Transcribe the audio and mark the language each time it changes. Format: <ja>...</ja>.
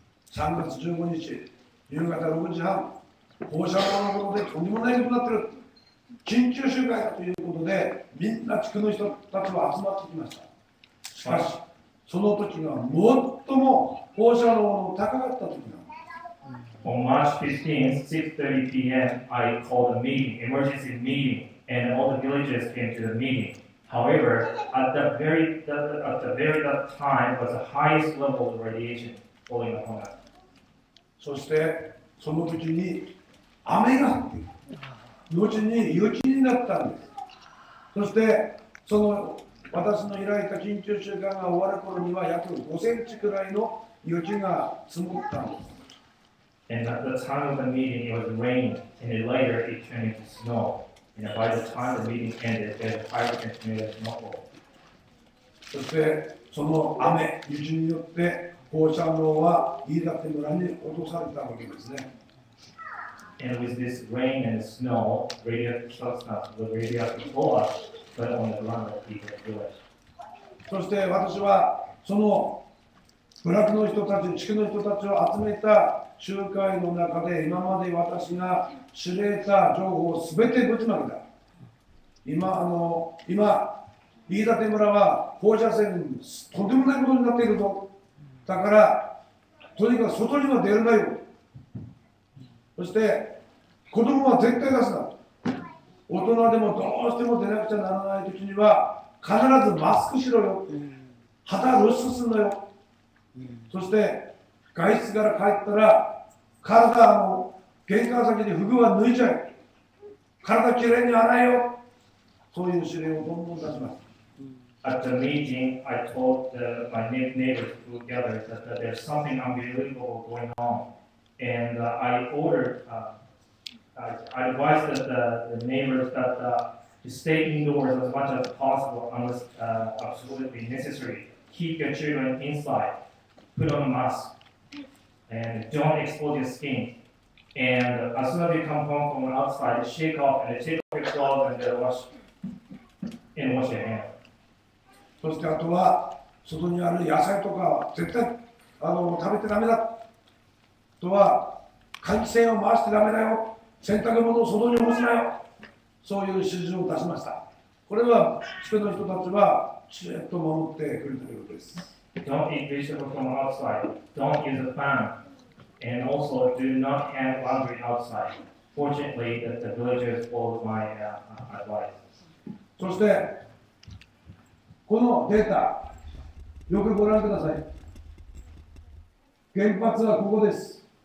<ja>3月15日、夕方6時半、放射能のことでとんでもないことになっている。緊急集会だということで、みんな地区の人たちは集まってきました。しかし、その時が最も放射能の高かった時なんです。</ja> <en>On March 15th, 6:30 p.m., I called a meeting, emergency meeting, and all the villagers came to the meeting. However, at the very that time was the highest level of radiation falling upon us.</en> <ja>そしてその時に雨が降って後に雪になったんです。そしてその私の開いた緊急集会が終わる頃には約5センチくらいの雪が積もったんです。</ja> <en>And at the time of the meeting, it was raining, and then later it turned into snow. And by the time the meeting ended, there was 5 centimeters of snowfall.</en> <ja>そしてその雨、雪によって放射能は飯舘村に落とされたわけですね。</ja> <en>And with this rain and snow, radioactive substance, the radioactive flora fell on the ground of the village.</en> <ja>そして私はその部落の人たち、地区の人たちを集めた集会の中で今まで私が知れた情報をすべてぶちまけた。今、飯舘村は放射線とんでもないことになっているぞ。だから、とにかく外には出るなよ。そして、子供は絶対出すな。大人でもどうしても出なくちゃならないときには、必ずマスクしろよ。肌露出するのよ。そして、外出から帰ったら、体の玄関先に服は脱いじゃえ。体きれいに洗えよ。そういう指令をどんどん出します。</ja> <en>At the meeting, I told my neighbors who gathered that there's something unbelievable going on. And I ordered, I advised the neighbors that to stay indoors as much as possible unless absolutely necessary. Keep your children inside, put on a mask, and don't expose your skin. And as soon as you come home from outside, shake off and take off your clothes and wash your hands.</en> <ja>そしてあとは外にある野菜とか絶対食べてダメだ。あとは換気扇を回してダメだよ。洗濯物を外に干すなよ。そういう指示を出しました。これは地区の人たちはしれっと守ってくれていることです。</ja> <en>Don't eat vegetables from outside. Don't use a fan. And also do not hang laundry outside. Fortunately, the villagers followed my advice.</en> <ja>そしてこのデータ、よくご覧ください。原発はここです。</ja>